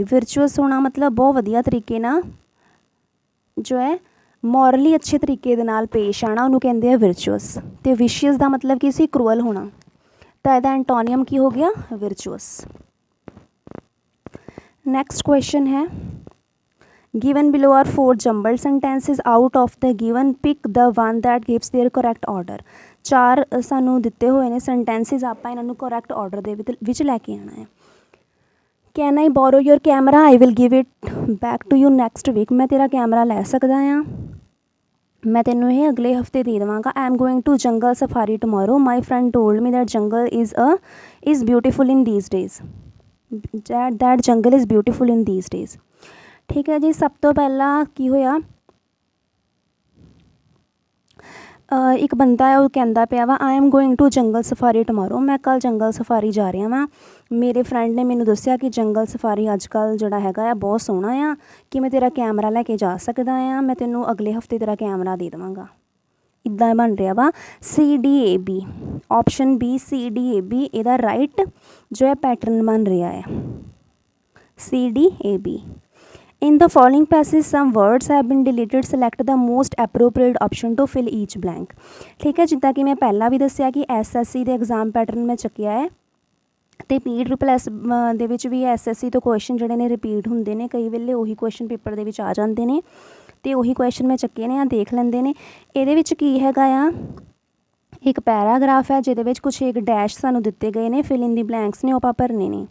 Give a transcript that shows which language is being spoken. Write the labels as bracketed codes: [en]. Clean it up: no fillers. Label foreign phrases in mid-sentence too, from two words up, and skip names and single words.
[pa] ਵਿਰਚੁਅਸ ਹੋਣਾ ਮਤਲਬ ਬਹੁਤ ਵਧੀਆ ਤਰੀਕੇ ਨਾਲ ਜੋ ਹੈ ਮੋਰਲੀ ਅੱਛੇ ਤਰੀਕੇ ਦੇ ਨਾਲ ਪੇਸ਼ ਆਉਣਾ, ਉਹਨੂੰ ਕਹਿੰਦੇ ਆ ਵਿਰਚੁਅਸ। ਅਤੇ ਵਿਸ਼ੀਅਸ ਦਾ ਮਤਲਬ ਕੀ ਸੀ? ਕਰੂਅਲ ਹੋਣਾ। ਤਾਂ ਇਹਦਾ ਐਂਟੋਨੀਅਮ ਕੀ ਹੋ ਗਿਆ? ਵਿਰਚੁਅਸ। [en] next question ਹੈ given below are 4 jumbled sentences out of the given pick the one that gives their correct order। [pa] 4 ਸਾਨੂੰ ਦਿੱਤੇ ਹੋਏ ਨੇ sentences, ਆਪਾਂ ਇਹਨਾਂ ਨੂੰ [en] correct order [pa] ਦੇ ਵਿੱਚ ਲੈ ਕੇ ਆਉਣਾ ਹੈ। [en] Can I borrow your camera? I will give it back to you next week। [pa] ਮੈਂ ਤੇਰਾ ਕੈਮਰਾ ਲੈ ਸਕਦਾ ਹਾਂ, ਮੈਂ ਤੈਨੂੰ ਇਹ ਅਗਲੇ ਹਫਤੇ ਦੇ ਦੇਵਾਂਗਾ। [en] I am going to jungle safari tomorrow। My friend told me that jungle is beautiful in these days। that jungle is beautiful in these days। [pa] ਠੀਕ ਹੈ ਜੀ, ਸਭ ਤੋਂ ਪਹਿਲਾਂ ਕੀ ਹੋਇਆ? ਇੱਕ ਬੰਦਾ ਹੈ ਉਹ ਕਹਿੰਦਾ ਪਿਆ ਵਾ [en] I am going to jungle safari tomorrow. [pa] ਮੈਂ ਕੱਲ੍ਹ ਜੰਗਲ ਸਫਾਰੀ ਜਾ ਰਿਹਾ ਵਾਂ। ਮੇਰੇ ਫਰੈਂਡ ਨੇ ਮੈਨੂੰ ਦੱਸਿਆ ਕਿ ਜੰਗਲ ਸਫਾਰੀ ਅੱਜ ਕੱਲ੍ਹ ਜਿਹੜਾ ਹੈਗਾ ਆ ਬਹੁਤ ਸੋਹਣਾ ਆ, ਕਿ ਮੈਂ ਤੇਰਾ ਕੈਮਰਾ ਲੈ ਕੇ ਜਾ ਸਕਦਾ ਹਾਂ, ਮੈਂ ਤੈਨੂੰ ਅਗਲੇ ਹਫਤੇ ਤੇਰਾ ਕੈਮਰਾ ਦੇ ਦੇਵਾਂਗਾ। ਇੱਦਾਂ ਬਣ ਰਿਹਾ ਵਾ CDAB, ਆਪਸ਼ਨ B CDAB ਇਹਦਾ ਰਾਈਟ ਜੋ ਹੈ ਪੈਟਰਨ ਬਣ ਰਿਹਾ ਹੈ CDAB। [en] In the following passage some words have been deleted। select the most appropriate option to fill each blank। [pa] ਠੀਕ ਹੈ, ਜਿੱਦਾਂ ਕਿ ਮੈਂ ਪਹਿਲਾਂ ਵੀ ਦੱਸਿਆ ਕਿ SSC ਦੇ [en] exam pattern [pa] ਮੈਂ ਚੱਕਿਆ ਹੈ, ਅਤੇ PEET ਦੇ ਵਿੱਚ ਵੀ SSC ਤੋਂ ਕੁਐਸਚਨ ਜਿਹੜੇ ਨੇ ਰਿਪੀਟ ਹੁੰਦੇ ਨੇ, ਕਈ ਵੇਲੇ ਉਹੀ [en] question paper [pa] ਦੇ ਵਿੱਚ ਆ ਜਾਂਦੇ ਨੇ, ਅਤੇ ਉਹੀ ਕੁਐਸਚਨ ਮੈਂ ਚੱਕੇ ਨੇ ਆ, ਦੇਖ ਲੈਂਦੇ ਨੇ। ਇਹਦੇ ਵਿੱਚ ਕੀ ਹੈਗਾ ਆ, ਇੱਕ ਪੈਰਾਗ੍ਰਾਫ ਹੈ ਜਿਹਦੇ ਵਿੱਚ ਕੁਛ ਇੱਕ ਡੈਸ਼ ਸਾਨੂੰ ਦਿੱਤੇ ਗਏ ਨੇ, [en] fill in the blanks [pa] ਨੇ ਉਹ ਆਪਾਂ ਭਰਨੇ ਨੇ।